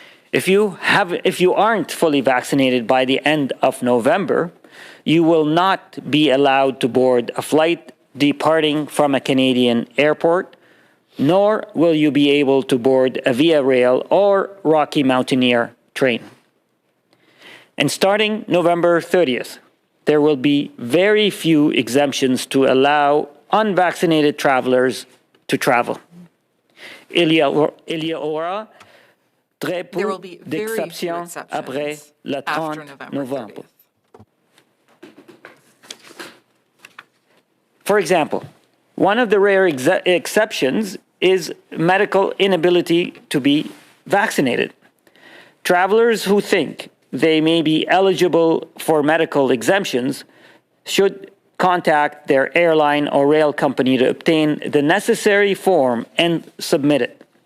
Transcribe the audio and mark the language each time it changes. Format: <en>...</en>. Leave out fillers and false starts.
<en>If you aren't fully vaccinated by the end of November, you will not be allowed to board a flight departing from a Canadian airport, nor will you be able to board a Via Rail or Rocky Mountaineer train. And starting November 30th, there will be very few exemptions to allow unvaccinated travelers to travel.</en> <fr>Il y aura très peu d'exceptions après le 30 novembre.</fr> <en>For example, one of the rare exceptions is medical inability to be vaccinated. Travelers who think they may be eligible for medical exemptions should contact their airline or rail company to obtain the necessary form and submit it.</en>